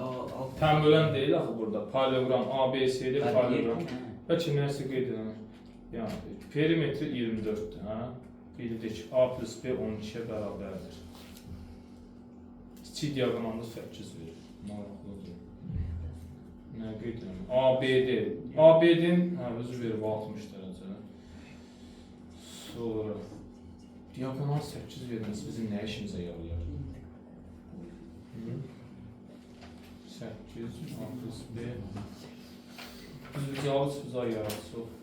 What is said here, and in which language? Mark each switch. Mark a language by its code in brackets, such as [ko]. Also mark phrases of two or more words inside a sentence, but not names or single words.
[az] Təm bölən deyil axı burada. Parallelogram ABC-dir, parallelogram. Bəlkə nəsə qeyd edəmək. Yəni, perimetri 24-dür, hə? Bildik, A plus B 12-yə bərabərdir. Kiçik diagonalda 8 verir. Maraqlıdır. Nə qeyd edəmək? ABD. ABD-in, özü verib 60 dərəcə. Sonra, diagonal 8 verməsi bizim nə işimizə yarayar? 8, A plus B. Düzbucağı çıxıza yaratsıq.